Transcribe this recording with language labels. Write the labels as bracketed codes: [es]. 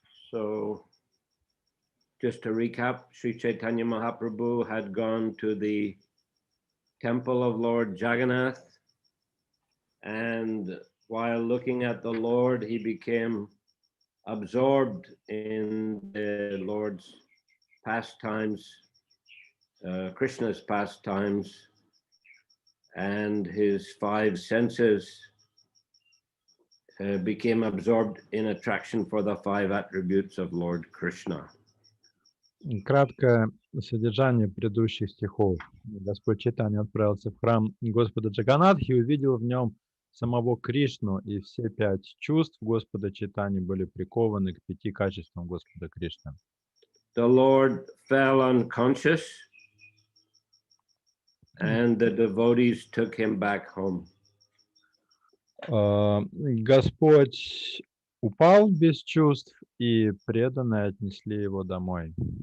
[en] So, just to recap, Sri Chaitanya Mahaprabhu had gone to the temple of Lord Jagannath, and while looking at the Lord, he became absorbed in the Lord's pastimes, Krishna's pastimes, and his five senses became absorbed in attraction for the five attributes of Lord Krishna. [ru] Краткое содержание предыдущих стихов. Господь Чайтанья отправился в храм Господа Джаганатхи и увидел в нем самого Кришну, и все пять чувств Господа Чайтаньи были прикованы к пяти качествам Господа Кришны. [en] The Lord fell unconscious, and the devotees took him back home. [ru] Господь упал без чувств, и преданные отнесли его домой.